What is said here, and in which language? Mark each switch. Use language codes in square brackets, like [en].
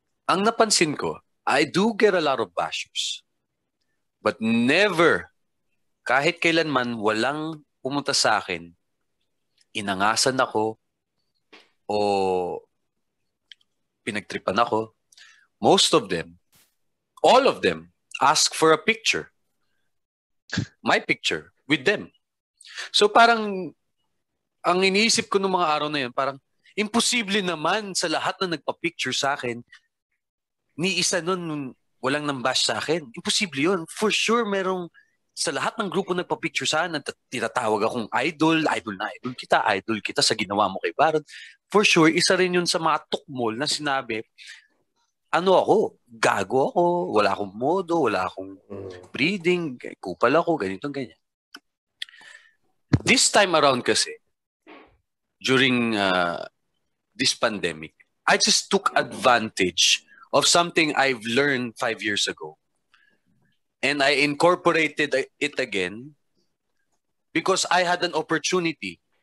[tl] Ang napansin ko, [en] I do get a lot of bashers. [tl] But never, kahit kailanman, walang pumunta sa akin, inangasan ako, o pinagtripan ako. [en] Most of them, all of them, ask for a picture. My picture with them. [tl] So parang, ang iniisip ko nung mga araw na yun, parang, imposible naman sa lahat na nagpa-picture sa akin, ni isa nun walang nambash sa akin. Imposible yun. [en] For sure, [tl] merong sa lahat ng grupo nagpa-picture sa akin, tinatawag akong idol kita sa ginawa mo kay Baron. [en] For sure, [tl] isa rin yun sa mga tukmol na sinabi, ako, gago ako, wala akong modo, wala akong breeding, kupal ako, ganito, ganyan. [en] This time around kasi, during this pandemic, I just took advantage of something I've learned 5 years ago. And I incorporated it again because I had an opportunity.